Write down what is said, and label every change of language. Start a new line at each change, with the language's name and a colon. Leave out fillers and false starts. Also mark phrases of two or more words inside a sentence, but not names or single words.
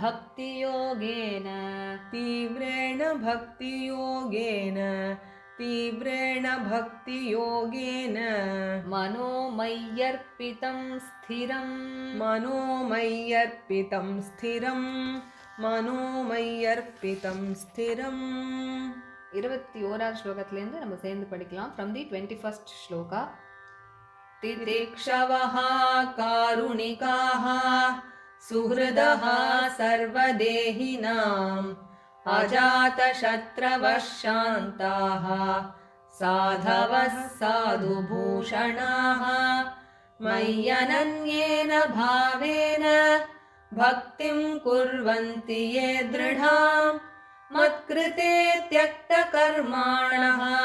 Sanskrit: भक्तियोगेन मनोमय्यर्पितं स्थिरम्
Tamil: 21வது ஸ்லோகத்திலிருந்து நம்ம சேர்ந்து படிக்கலாம்.
English: From the 21st shloka.
Sanskrit: तितिक्षवः कारुणिकाः सुहृदः सर्वदेहिनाम् अजातशत्रवः शान्ताः साधवः साधुभूषणाः मय्यनन्येन भावेन भक्तिं कुर्वन्ति ये दृढाम् मत्कृते त्यक्तकर्माणः